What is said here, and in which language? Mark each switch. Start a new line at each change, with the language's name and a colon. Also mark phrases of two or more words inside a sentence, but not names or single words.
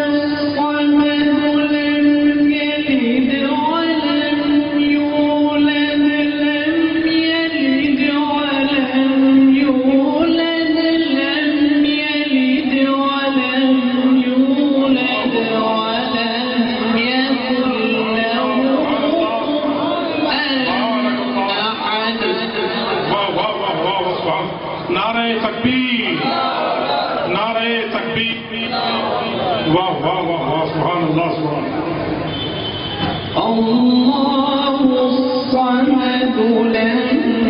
Arabic: الصمد لم يلد ولم يولد لم يلد ولم يولد لم يلد ولم يولد ولم يكن له أحد
Urdu: نعرے تکبیر نعرے تکبیر واہ واہ واہ واہ
Arabic: سبحان الله سبحان الله الصمد لم